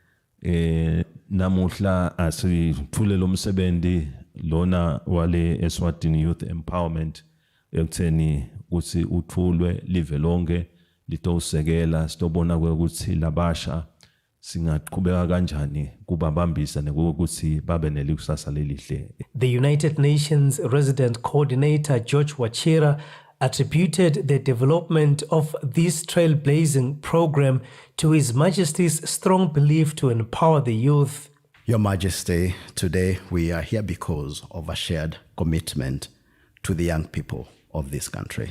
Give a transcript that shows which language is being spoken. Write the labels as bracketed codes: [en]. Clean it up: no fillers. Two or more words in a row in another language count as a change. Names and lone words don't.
[ss] namuhla asithule lo msebenzi lona wale Eswatini Youth Empowerment ekutheni ukuthi uthulwe live lonke litosekela sitobona ukuthi labasha singaqhubeka kanjani kubabambisa nekuthi babe nelikusasa lelihle. [en] The United Nations Resident Coordinator George Wachira attributed the development of this trailblazing program to His Majesty's strong belief to empower the youth. Your Majesty, today we are here because of a shared commitment to the young people of this country.